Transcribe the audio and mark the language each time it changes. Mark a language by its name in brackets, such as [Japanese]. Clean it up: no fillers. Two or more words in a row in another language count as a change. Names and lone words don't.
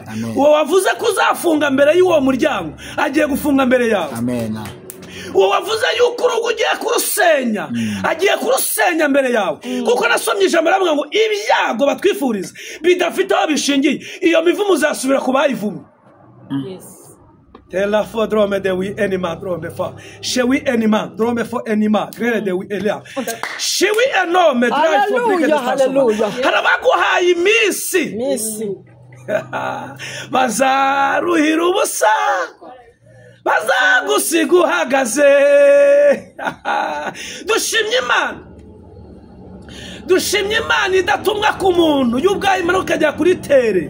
[Kinyarwanda] Uwo wavuze ko uzafunga mbere y'uwo muryango agiye gufunga mbere yawe. Uwo wavuze yuko urugo ugiye kurusenya agiye kurusenya mbere yawe, kuko nasomye ijambo ravuga ngo ibyago batwifuriza bidafite aho bishingiye, iyo mivumo uzasubira ku bayivumye. Tela fodrome de wi enima drome fa shewi enima drome fo enima grele de wi elia shewi enome drive for big hallelujah. Harabaguhaye imisi bazaruhira ubusa, bazagusiga uhagaze. Dushimye Imana idatumwa ku muntu y'ubwayo Imana ukajya kuri tere.